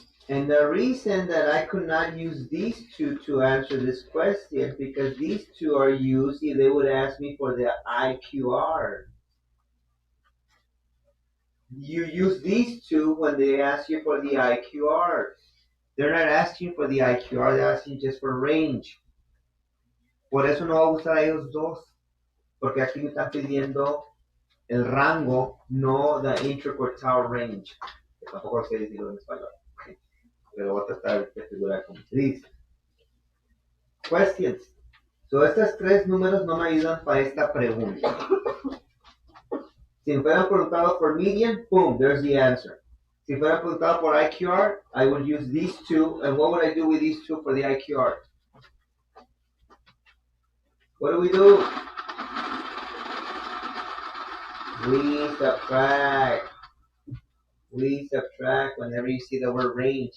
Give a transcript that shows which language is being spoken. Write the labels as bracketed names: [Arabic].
[English] And the reason that I could not use these two to answer this question, because these two are used if they would ask me for the IQR. You use these two when they ask you for the IQR. They're not asking for the IQR, they're asking just for range. [Spanish] Por eso no va a usar a ellos dos, porque aquí me están pidiendo el rango, no the interquartile range. Que tampoco sé decirlo en español, pero voy a tratar de figurar como se dice. Questions. So, estos tres números no me ayudan para esta pregunta. Si me hubieran preguntado por median, boom, there's the answer. [English] Si me hubieran preguntado por IQR, I would use these two, and what would I do with these two for the IQR? What do? We subtract. We subtract whenever you see the word range.